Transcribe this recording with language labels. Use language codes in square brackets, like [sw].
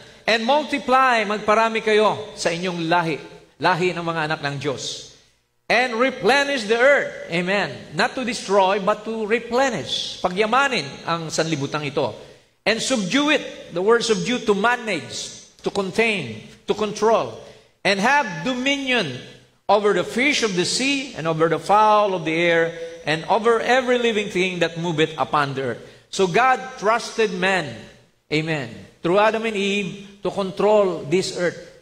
[en] And multiply, [tl] magparami kayo sa inyong lahi ng mga anak ng Diyos. [en] And replenish the earth. Amen. Not to destroy, but to replenish. [tl] Pagyamanin ang sanlibutan ito. [en] And subdue it. The word subdue, to manage, to contain, to control. And have dominion over the fish of the sea, and over the fowl of the air, and over every living thing that moveth upon the earth. So God trusted man, amen, through Adam and Eve, to control this earth.